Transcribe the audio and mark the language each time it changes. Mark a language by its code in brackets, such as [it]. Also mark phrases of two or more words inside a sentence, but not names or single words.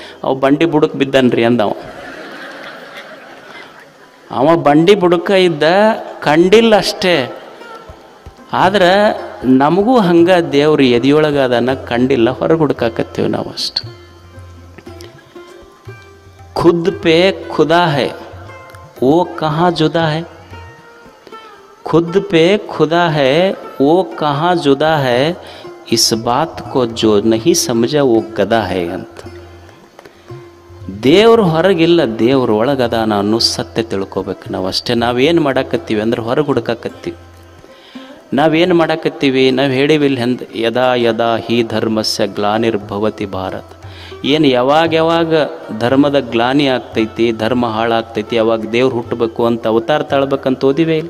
[kn] ಅವ ಬಂಡಿ ಬುಡಕ್ಕೆ ಬಿದ್ದಾನ್ರಿ ಅಂದವ. ಅವ ಬಂಡಿ ಬುಡಕ ಇದ್ದ, ಕಂಡಿಲ್ಲ ಅಷ್ಟೇ. ಆದ್ರೆ ನಮಗೂ ಹಂಗೆ ದೇವ್ರು ಎದೆಯೊಳಗೆ ಅದನ್ನು ಕಂಡಿಲ್ಲ, ಹೊರಗೆ ಹುಡುಕಾಕತ್ತೀವಿ ನಾವು ಅಷ್ಟು. [hi] खुद पे खुदा है वो कहाँ जुदा है, खुद पे खुदा है वो कहाँ जुदा है, इस बात को जो नहीं समझा वो गदा है ಅಂತ. [kn] ದೇವರು ಹೊರಗಿಲ್ಲ, ದೇವ್ರ ಒಳಗದಾನ ಅನ್ನೋ ಸತ್ಯ ತಿಳ್ಕೊಬೇಕು ನಾವು ಅಷ್ಟೇ. ನಾವೇನು ಮಾಡಾಕತ್ತೀವಿ ಅಂದ್ರೆ ಹೊರಗೆ ಹುಡುಕಾಕತ್ತೀವಿ. ನಾವೇನು ಮಾಡಾಕತ್ತೀವಿ, ನಾವು ಹೇಳಿವಿಲ್ಲ [sa] यदा यदा हि धर्मस्य ग्लानिर्भवति भारत. [kn] ಏನು ಯಾವಾಗ ಧರ್ಮದ ಗ್ಲಾನಿ ಆಗ್ತೈತಿ, ಧರ್ಮ ಹಾಳಾಗ್ತೈತಿ, ಯಾವಾಗ ದೇವ್ರು ಹುಟ್ಟಬೇಕು ಅಂತ ಅವತಾರ ತಾಳ್ಬೇಕಂತ ಓದಿವೇ ಇಲ್ಲ.